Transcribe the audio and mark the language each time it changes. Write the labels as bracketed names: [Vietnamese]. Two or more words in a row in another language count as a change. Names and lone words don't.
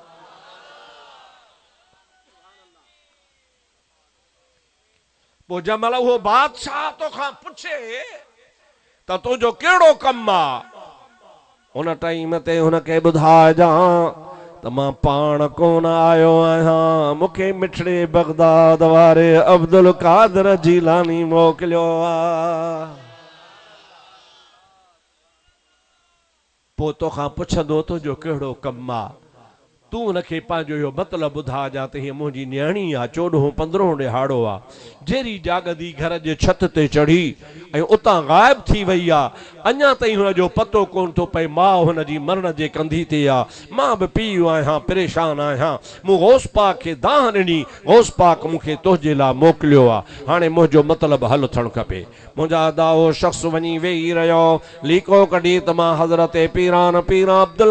[Sindhi] पो जमल वो बादशाह तो खां पुछे त तुंहिंजो कहिड़ो कमु आहे उन टाइम ते हुनखे ॿुधाए जा त मां पाण कोन आयो आहियां मूंखे मिठड़े बगदाद वारे अब्दुल कादिर जीलानी मोकिलियो आहे पो तोखां पुछंदो तुंहिंजो कहिड़ो कमु आहे तू उनखे पंहिंजो इहो मतिलबु ॿुधा जा त हीअ मुंहिंजी न्याणी आहे 14-15 ॾिहाड़ो आहे जहिड़ी जागदी घर जे छत ते चढ़ी ऐं उतां ग़ाइब थी वई आहे अञा ताईं हुनजो पतो कोन थो पए माउ हुनजी मरण जे कंधी ते आहे मां बि पीउ आहियां परेशान आहियां मूं गौस पाक खे दाह ॾिनी गौस पाक मूंखे तुंहिंजे लाइ मोकिलियो आहे हाणे मुंहिंजो मतिलबु हल थियणु खपे मुंहिंजा दाओ शख़्स वञी वेही रहियो लीको कढी त मां हज़रत पीरान अब्दुल